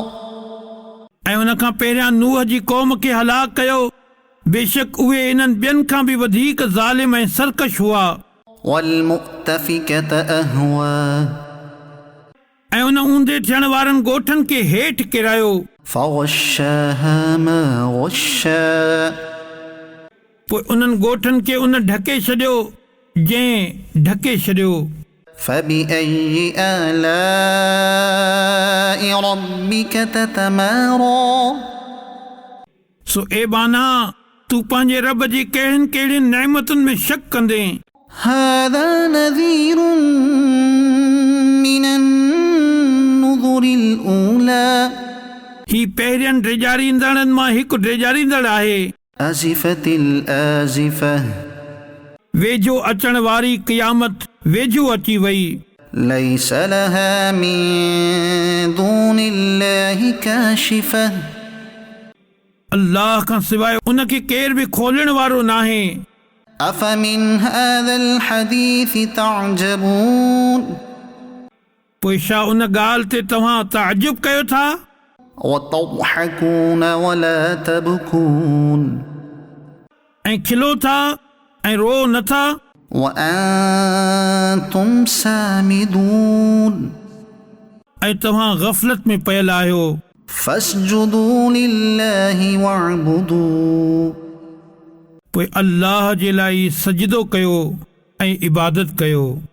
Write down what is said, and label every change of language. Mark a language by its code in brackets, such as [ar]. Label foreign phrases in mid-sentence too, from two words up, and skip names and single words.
[sd] ऐं उन खां पहिरियां नूह जी क़ौम खे हलाक कयो बेशक उहे इन्हनि ॿियनि खां बि वधीक ज़ालिम ऐं सरकश हुआ [ar] والمؤتفكة أهوى [sd] ऐं उन ऊंधे थियण वारनि ॻोठनि खे हेठि किरायो [ar] فغشاها ما غشا [sd] पोइ उन्हनि ॻोठनि खे उन ढके छॾियो जंहिं ढके छॾियो [ar] فبأي آلاء ربك تتمارى [sd] सो ए बाना तूं पंहिंजे रब जी कहिड़ियुनि कहिड़ियुनि नेमतुनि में शक कंदे [ar] هذا نذير من النذر الأولى [sd] ही पहिरियनि ड्रेजारींदड़नि मां हिकु ड्रेजारींदड़ आहे [ar] أزفت الآزفة [sd] वेझो अचण वारी क़यामत वेझो अची वई [ar] ليس لها من دون الله كاشفة [sd] अल्लाह खां सवाइ उन खे केर बि खोलण वारो नाहे [ar] أفمن هذا الحديث تعجبون [sd] पोइ छा उन ॻाल्हि ते तव्हां ताजुब कयो था [ar] وتضحكون ولا تبكون [sd] ऐं खिलो था ऐं रो नथा [ar] وأنتم سامدون [sd] ऐं तव्हां ग़फ़लत में पयल आहियो [ar] فاسجدوا لله واعبدوا [sd] पोइ अल्लाह जे लाइ सजदो कयो ऐं इबादत कयो